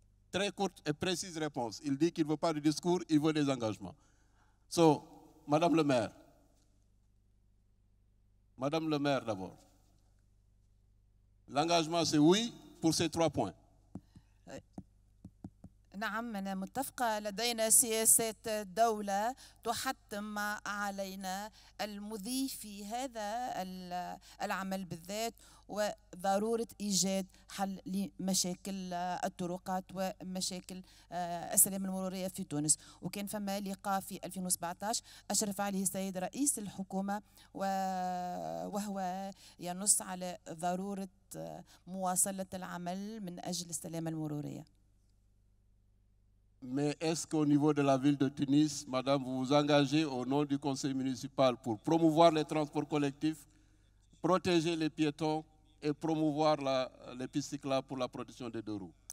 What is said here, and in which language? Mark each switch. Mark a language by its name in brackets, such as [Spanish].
[French] Très courte et précise réponse. Il dit qu'il ne veut pas de discours, il veut des engagements. So, Madame le maire. Madame le maire d'abord. L'engagement, c'est oui pour ces 3 points. [Arabic] نعم أنا متفقة لدينا سياسات دولة تحتم علينا المضي في هذا العمل بالذات وضرورة إيجاد حل لمشاكل الطرقات ومشاكل السلام المرورية في تونس. وكان فما لقاء في 2017 أشرف عليه السيد رئيس الحكومة وهو ينص على ضرورة مواصلة العمل من أجل السلامة المرورية. [French] Mais est-ce qu'au niveau de la ville de Tunis, madame, vous vous engagez au nom du conseil municipal pour promouvoir les transports collectifs, protéger les piétons et promouvoir les pistes cyclables pour la protection des deux roues?